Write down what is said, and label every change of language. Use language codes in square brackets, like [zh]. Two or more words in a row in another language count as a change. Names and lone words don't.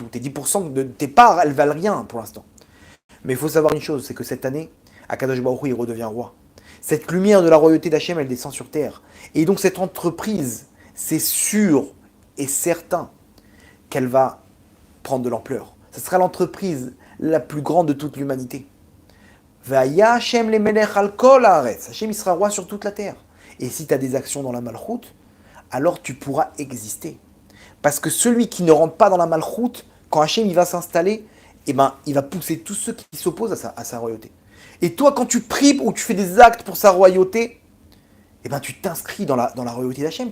[fr] Tes 10% de tes parts, elles valent rien pour l'instant. Mais il faut savoir une chose, c'est que cette année, [he] הקדוש ברוך הוא, [fr] il redevient roi. Cette lumière de la royauté d'Hachem, elle descend sur terre. Et donc cette entreprise, c'est sûr et certain qu'elle va prendre de l'ampleur. Ce sera l'entreprise la plus grande de toute l'humanité. [he] והיה השם למלך על כל הארץ. [fr] Hachem, il sera roi sur toute la terre. Et si tu as des actions dans la malchoute, alors tu pourras exister. Parce que celui qui ne rentre pas dans la malchoute, quand Hachem il va s'installer, eh ben, il va pousser tous ceux qui s'opposent à sa royauté. Et toi, quand tu pries ou tu fais des actes pour sa royauté, eh ben, tu t'inscris dans la royauté d'Hachem.